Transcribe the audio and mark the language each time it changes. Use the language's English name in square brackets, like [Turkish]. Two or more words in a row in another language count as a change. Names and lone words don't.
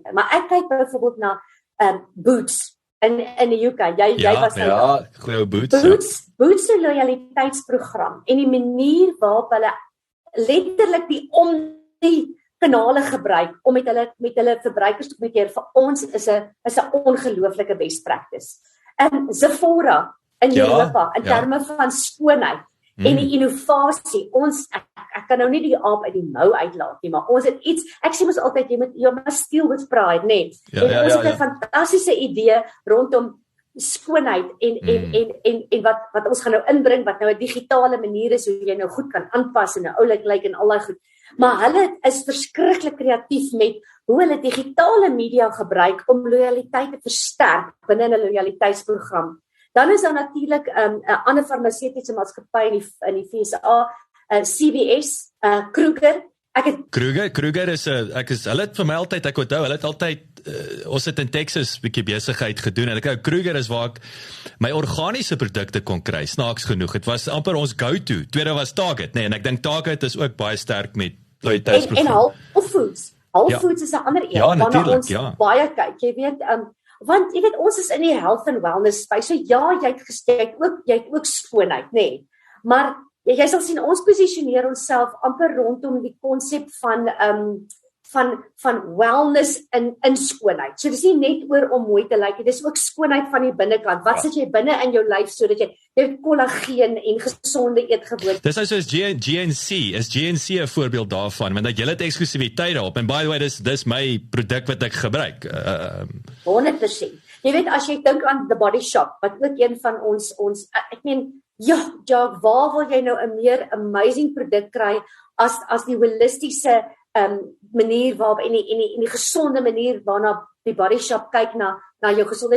[Afrikaans] Maar ek kyk byvoorbeeld na Boots in die UK. Jy was nou. Ja, goeie Boots. Boots se loyaliteitsprogram en die manier waarop hulle letterlik die kanale gebruik om met hulle verbruikers te kommunikeer, vir ons is 'n ongelooflike [English] best practice. [Afrikaans] Sephora in Europa, in terme van skoonheid en die innovasie, ek kan nou nie die aap uit die mou uitlaat nie, maar ons het iets, ek sê mos altyd, jy [English] must steal with pride, [Afrikaans] nee. Ons het 'n fantastiese idee rondom skoonheid en wat ons gaan nou inbring, wat nou 'n digitale manier is, hoe jy nou goed kan aanpas en nou oulik lyk en al daai goed. Maar hulle is verskriklik kreatief met hoe hulle digitale media gebruik om loyaliteit te versterk binne 'n loyaliteitsprogram. Dan is daar natuurlik 'n ander farmaseutiese maatskappy in die VSA, CVS, Kruger. Kruger is hulle het vir my altyd, ek onthou, hulle het altyd, ons het in Texas 'n bietjie besigheid gedoen, en ek Kruger is waar ek my organiese produkte kon kry, snaaks genoeg. Het was amper ons go-to. Tweede was Target, nee, en ek dink Target is ook baie sterk met loyaliteitsprogram. En Whole Foods. Whole Foods is 'n ander een, waarna ons baie kyk. Jy weet, want jy weet, ons is in die [English] health and wellness space, [Afrikaans] so ja, jy het ook skoonheid, nê. Maar jy sal sien, ons posisioneer onsself amper rondom die konsep van wellness in skoonheid. So dis nie net oor om mooi te lyk, dis ook skoonheid van die binnekant. Wat sit jy binne in jou lyf sodat jy kollageen en gesonde eetgewoontes. Dis nou soos GNC, is GNC 'n voorbeeld daarvan, want jy het eksklusiwiteit daarop, en [English] by the way, [Afrikaans] dis my produk wat ek gebruik. 100%. Jy weet, as jy dink aan The Body Shop, wat ook een van ons ek meen, ja, Jacques, waar wil jy nou 'n meer amazing produk kry as die holistiese manier waarop en die gesonde manier waarna die Body Shop kyk na na jou gesondheid.